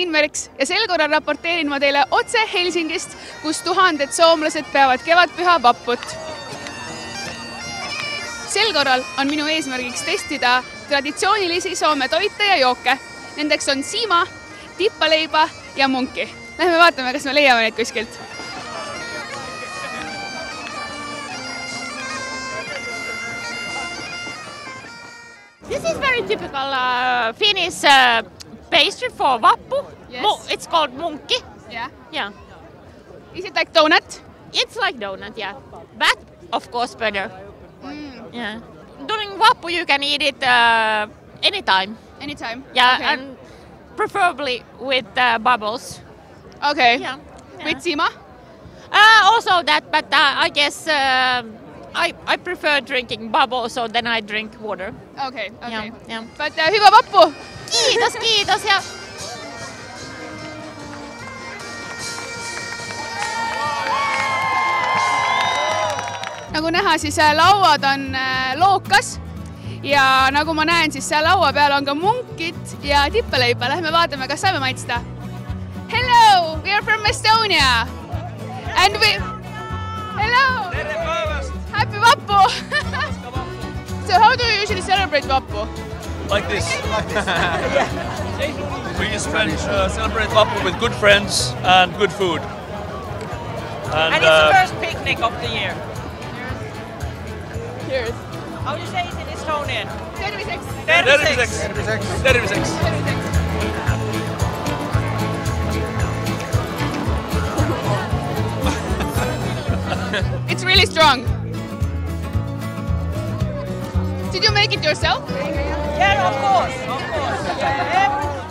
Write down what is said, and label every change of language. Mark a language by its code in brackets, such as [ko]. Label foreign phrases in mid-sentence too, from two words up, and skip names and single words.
[et] Terviseks ja sel korral raporteerin ma teile otse Helsingist, kus tuhanded soomlased peavad kevadpüha vapput. Sel korral on minu eesmärgiks testida traditsioonilisi Soome toite ja jooke. Nendeks on siima, tippaleiba ja munki. Lähme vaatame, kas me leiame neid kuskilt. [en] This is very typical Finnish pastry for vappu. Yes. It's called munkki. Yeah. Is it like donut? It's like donut, yeah. But of course better. Yeah. During vappu you can eat it anytime. Anytime? Yeah, Okay. and preferably with bubbles. Okay. Yeah. With siima? Also that, but I guess I prefer drinking bubbles, so then I drink water. Okay. Yeah. [fi] But hyvä vappu! Kiitos ja [et] Nagu näha, siis lauad on lookas ja nagu ma näen, siis seal laua peal on ka munkit ja tippaleiba. Lähme vaatame, kas saame maitsta. [en] Hello, we are from Estonia. And we... Hello! Happy Vappu! So how do you usually celebrate Vappu? Like this. We just celebrate Vappu with good friends and good food. And it's the first picnic of the year. Cheers. How do you say it in Estonian? Terviseks. Terviseks. It's really strong. Did you make it yourself? Yeah, of course. Yeah.